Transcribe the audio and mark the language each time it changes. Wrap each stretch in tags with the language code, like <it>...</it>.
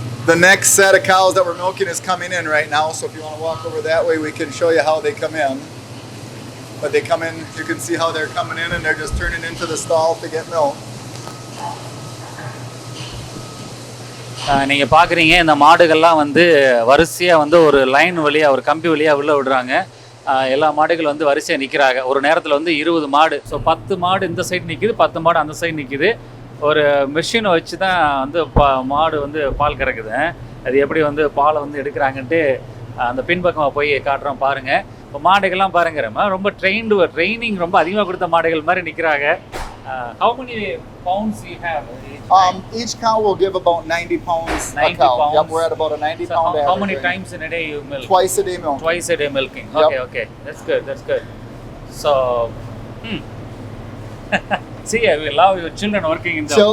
<en>The next set of cows that we're milking is coming in right now, so if you want to walk over that way, we can show you how they come in. But they come in, you can see how they're coming in, and they're just turning into the stall to get milk.</en> <ta>நீங்கள் பார்க்குறீங்க இந்த மாடுகள்லாம் வரிசையாக ஒரு line வழியாக ஒரு கம்பி வழியாக உள்ளே விடுறாங்க. எல்லா மாடுகள் வரிசையாக நிற்கிறாங்க. ஒரு நேரத்தில் 20 மாடு. ஸோ 10 மாடு இந்த சைடு நிற்கிது, 10 மாடு அந்த சைடு நிற்கிது. ஒரு மிஷினை வச்சு தான் மாடு பால் கறக்குது. அது எப்படி பாலை எடுக்கிறாங்கன்ட்டு அந்த பின்பக்கமாக போய் காட்டுறோம் பாருங்கள். இப்போ மாடுகள்லாம் பாருங்கிறமா ரொம்ப ட்ரைனிங் ரொம்ப அதிகமாக கொடுத்த மாடுகள் மாதிரி நிற்கிறாங்க.</ta> <en>How many pounds you have? Each cow will give about 90 pounds 90 a cow. Pounds. Yep, we're at about a 90 So pound average. How many times in a day you milk? Twice a day milk. Twice a day milking. Yep. Okay. That's good. So, see, we love your children working in the...</en>